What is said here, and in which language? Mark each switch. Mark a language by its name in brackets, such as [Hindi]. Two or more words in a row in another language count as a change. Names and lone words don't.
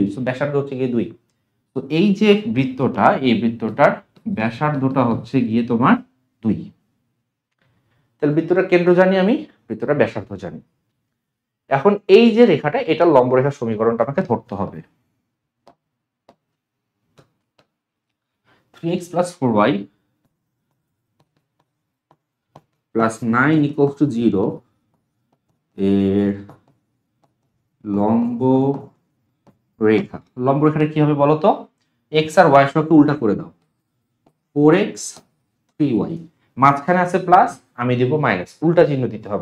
[Bangla] সো ব্যাসার্ধ হচ্ছে গিয়ে 2। তো এই যে বৃত্তটা, এই বৃত্তটার ব্যাসার্ধটা হচ্ছে গিয়ে তোমার 2। তাহলে বৃত্তটার কেন্দ্র জানি আমি, বৃত্তটার ব্যাসার্ধ জানি। এখন এই যে রেখাটা, এটা লম্বরেখার সমীকরণটা আমাকে ধরতে হবে। [English] 3x plus 4y plus 9 equals to 0 [Bangla] এর লম্ব রেখা, লম্ব রেখাটা কি হবে বলো তো? x আর y সহগকে উল্টা করে দাও, 4x 3y, মাঝখানে আছে প্লাস, আমি দেব মাইনাস, উল্টা চিহ্ন দিতে হবে।